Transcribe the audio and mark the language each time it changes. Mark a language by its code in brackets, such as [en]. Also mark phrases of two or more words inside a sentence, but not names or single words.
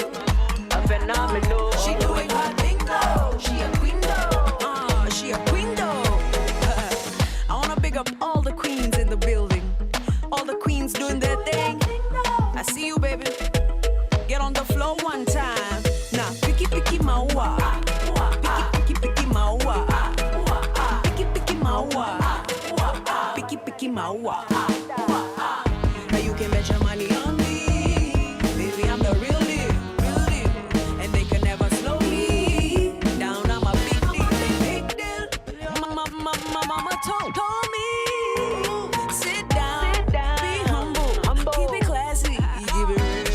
[en] A phenomenal. She doing her thing now. She a queen though. She a queen though. I wanna big up all the queens in the building. All the queens doing their thing. I see you, baby. Get on the floor one time. Now, picky maua. Picky maua. Picky maua. Now you can bet your money on me, baby. I'm the real deal, and they can never slow me down. I'm a big deal. Mama told me, sit down, be humble, keep it classy, give it real.